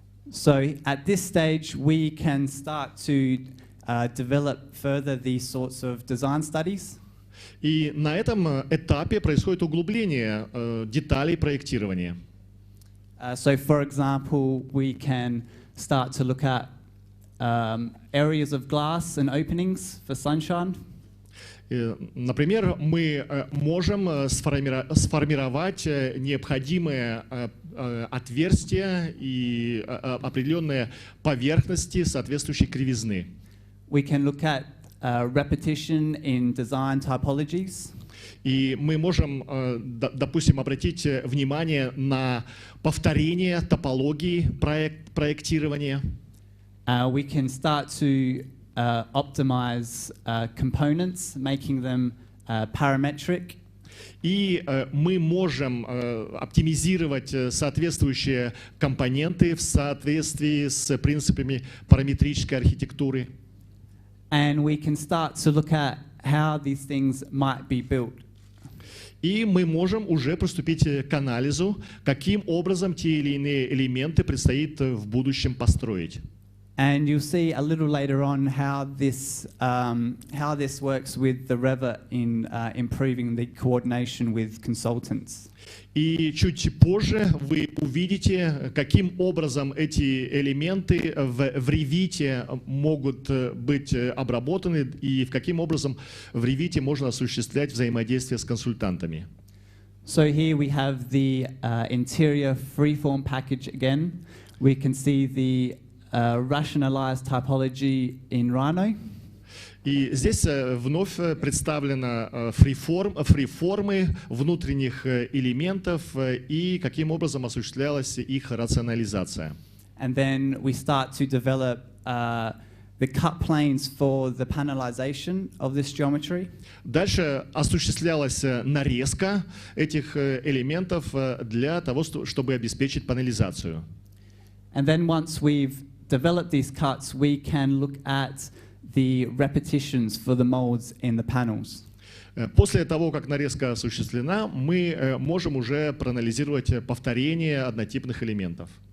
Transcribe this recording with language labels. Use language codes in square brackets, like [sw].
[en] So at this stage, we can start to develop further these sorts of design studies. [ru] И на этом этапе происходит углубление деталей проектирования. [en] So for example, we can start to look at areas of glass and openings for sunshine. [ru] Например, мы можем сформировать необходимые отверстия и определенные поверхности соответствующей кривизны. [en] We can look at repetition in design typologies. [ru] И мы можем, допустим, обратить внимание на повторение топологии проектирования. [en] We can start to optimize components, making them parametric. [ru] И мы можем оптимизировать соответствующие компоненты в соответствии с принципами параметрической архитектуры. [en] And we can start to look at how these things might be built. [ru] И мы можем уже приступить к анализу, каким образом те или иные элементы предстоит в будущем построить. [en] And you'll see a little later on how this works with the Revit in improving the coordination with consultants. [ru] И чуть позже вы увидите, каким образом эти элементы в Revit могут быть обработаны и каким образом в Revit можно осуществлять взаимодействие с консультантами. [en] So here we have the interior freeform package again. We can see the rationalized typology in Rhino. [ru] И здесь вновь представлена фриформы внутренних элементов и каким образом осуществлялась их рационализация. [en] And then we start to develop the cut planes for the panelization of this geometry. [ru] Дальше осуществлялась нарезка этих элементов для того, чтобы обеспечить панелизацию. [en] And then once we've developed these cuts, we can look at the repetitions for the molds in the panels. [ru] После того, как нарезка осуществлена, мы можем уже проанализировать повторение однотипных элементов.